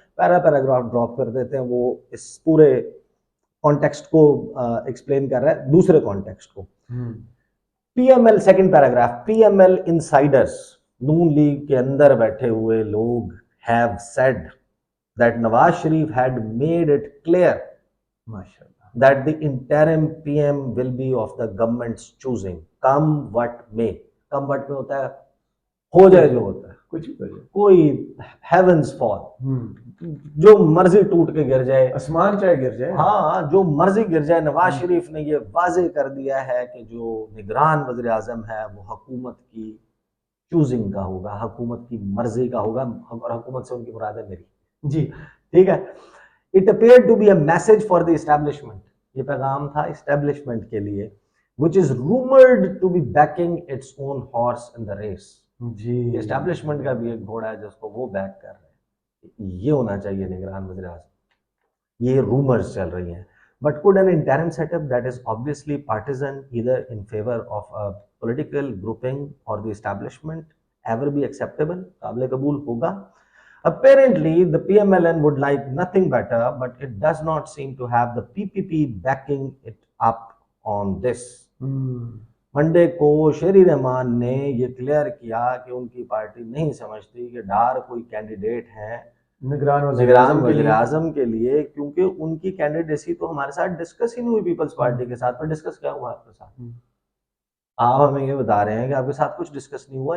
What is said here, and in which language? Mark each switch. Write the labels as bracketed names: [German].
[Hindi] Paragraph drop कर देते हैं, वो इस पूरे कॉन्टेक्स्ट को एक्सप्लेन कर रहा है, दूसरे कॉन्टेक्स्ट को। PML second paragraph, PML Insiders, नून लीग के अंदर बैठे हुए लोग [English] have said that Nawaz Sharif had made it clear that the interim PM will be of the government's choosing, come what may। come what may [Hindi] होता है हो जाए जो होता है, कुछ भी कोई [English] heavens fall, [Hindi] जो मर्जी टूट के गिर जाए, आसमान चाहे गिर जाए, हाँ जो मर्जी गिर जाए। नवाज शरीफ ने ये वाजे कर दिया है कि जो निगरान वज़ीर आज़म है वो हुकूमत की चूजिंग का होगा, हुकूमत की मर्जी का होगा, और हुकूमत से उनकी मुराद है मेरी जी, ठीक है। [English] it appeared to be a message for the establishment, [Hindi] ये पैगाम था एस्टैब्लिशमेंट के लिए, [English] Which is rumoured to be backing its own horse in the race जी। [Hindi] Establishment का भी एक घोड़ा है जिसको वो बैक कर रहे हैं, ये होना चाहिए निगरान वज़ीर आज़म। ये रूमर्स चल रही हैं। [English] But could an interim setup that is obviously partisan, either in favor of a political grouping or the establishment, ever be acceptable? [Hindi] काबिल कबूल होगा? [English] Apparently, the PMLN would like nothing better, but it does not seem to have the PPP backing it up on this. [Hindi] Monday को शेरी रहमान ने ये clear किया कि उनकी party नहीं समझती कि डार कोई कैंडिडेट है निगरान वज़ीर आज़म के लिए, क्योंकि उनकी कैंडिडेसी तो हमारे साथ डिस्कस ही नहीं हुई पीपल्स पार्टी के साथ। पर डिस्कस क्या हुआ आपके साथ? आप हमें ये बता रहे हैं कि आपके साथ कुछ डिस्कस नहीं हुआ।